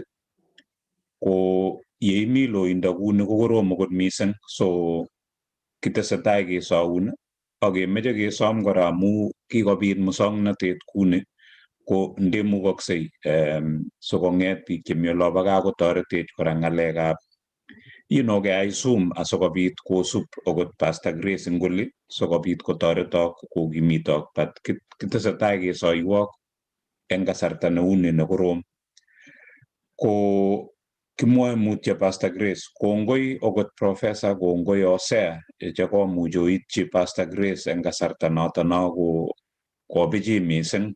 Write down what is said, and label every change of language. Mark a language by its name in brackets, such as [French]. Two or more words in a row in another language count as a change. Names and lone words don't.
[Kalenjin] Ko yeimi loindo kuni ko korom kot mising, so kitesetai kesaun ak kemeche kesom kora amu kikobit musongnotet kuni ko ndemukoksei sikong'et biik chemi olobo gaa kotoretech kora ng'alekab keyai Zoom asikobit kosup okot Pastor Grace ngoli sikobit kotoretok kokimitok, but kitesetai kesoiwok eng kasarta neuni nekorom. Ko kimwoe mutyo Pastor Grace, kongoi okot Professor, kongoi Osea chekomuch oityi Pastor Grace eng kasarta noto no kobichi mising.